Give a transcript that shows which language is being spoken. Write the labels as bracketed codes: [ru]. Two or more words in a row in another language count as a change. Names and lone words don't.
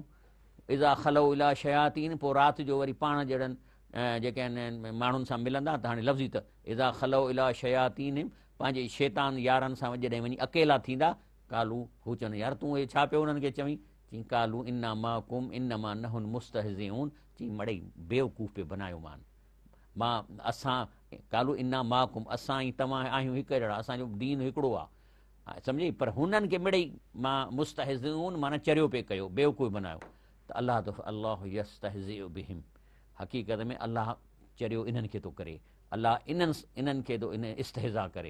[ar] إذا خلوا إلى شياطين, [sd] पोइ राति जो वरी पाण जहिड़नि जेके आहिनि माण्हुनि सां मिलंदा, त हाणे लफ़्ज़ी त [ar] إذا خلوا إلى شياطين, [sd] पंहिंजे शैतान यारनि सां जॾहिं वञी अकेला थींदा, कालू, हू चवंदा यार तूं हे छा पियो उन्हनि खे चवीं, चई [ar] قالوا إنا معكم إنما نحن مستهزئون, [sd] चई मड़ई बेवकूफ़ पे बनायो मां असां, [ar] قالوا إنا معكم, [sd] असां ई तव्हां आहियूं हिकु जहिड़ा, असांजो दीन हिकिड़ो आहे, सम्झी। पर हुननि खे मिड़ई मां मुस्तहज़िऊन माना चरियो पे कयो, बेवकूफ़ बनायो। त अलाह तो [ar] الله يستهزئ بهم, [sd] हक़ीक़त में अलाह चरियो इन्हनि खे थो करे, अलाह इन्हनि खे थो इन इस्तहज़ा करे।